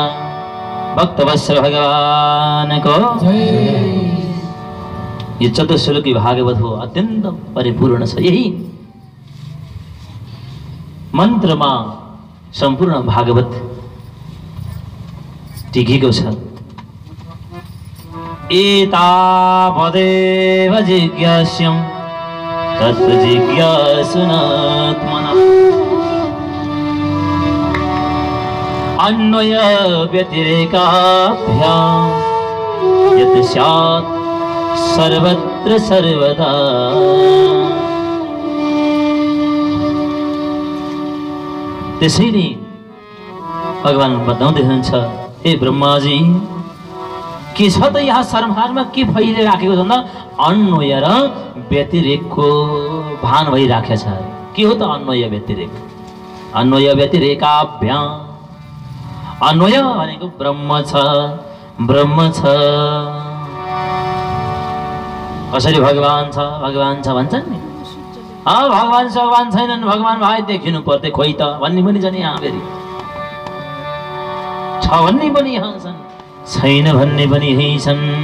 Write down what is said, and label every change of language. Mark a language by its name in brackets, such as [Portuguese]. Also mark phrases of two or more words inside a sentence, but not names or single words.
[Nepali] भक्तवत्सल भगवान को ये चतुश्लोकी भागवत हो अत्यंत परिपूर्ण छ। यही मन्त्रमा सम्पूर्ण भागवत टिकेको छ। [Sanskrit] एतावदेव जिज्ञास्यं तत् जिज्ञासुनात्मना अन्वय व्यतिरेकाभ्यां यत् स्यात् सर्वत्र सर्वदा। [Nepali] त्यसैले भगवान बताउँदै हुनुहुन्छ हे ब्रह्माजी के छ त यहाँ संसारमा के फैलिराखेको छ भन्दा अन्वय र व्यतिरेकको भान भइराखेको छ। के हो त अन्वय व्यतिरेक? [Sanskrit] अन्वय व्यतिरेकाभ्यां [Nepali] अन्वय भनेको ब्रह्म छ ब्रह्म छ। कसरी भगवान छ भन्छन् नि। भगवान छैनन् भगवान भए देखिनु पर्थे खोइ त भन्ने पनि छन् यहाँ फेरि। छ भन्ने पनि यहाँ छन् छैन भन्ने पनि यही छन्।